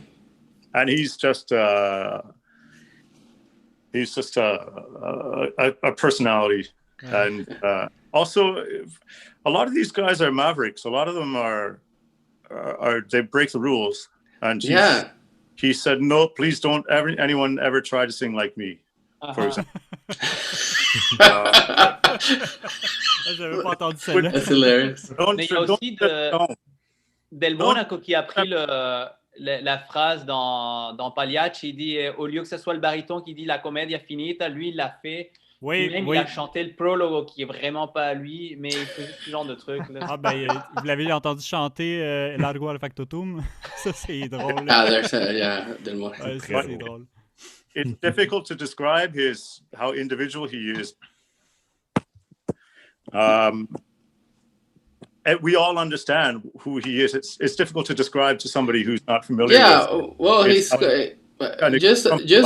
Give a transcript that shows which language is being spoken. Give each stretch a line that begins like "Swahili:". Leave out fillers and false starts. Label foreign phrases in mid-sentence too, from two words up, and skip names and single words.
English: And he's just a personality, and also a lot of these guys are mavericks. A lot of them are they break the rules, and he said, no, please don't anyone ever try to sing like me, for example. That's hilarious.
French: Mais il y a aussi Del Monaco qui a pris la phrase dans Pagliacci, il dit au lieu que ce soit le baryton qui dit
Italian: la commedia finita,
French: lui il l'a fait Oui, Même oui. il a chanté le prologue qui est vraiment pas à lui, mais il fait juste ce genre de truc. Là. Ah ben, vous l'avez entendu chanter Largo al Factotum? Ça, c'est drôle.
English: Ah, there's yeah, Del Monte.
French: Ouais, ça, Très c'est drôle. drôle.
English: It's difficult to describe how individual he is. And we all understand who he is. It's difficult to describe to somebody who's not familiar Yeah, with. well, It's kinda just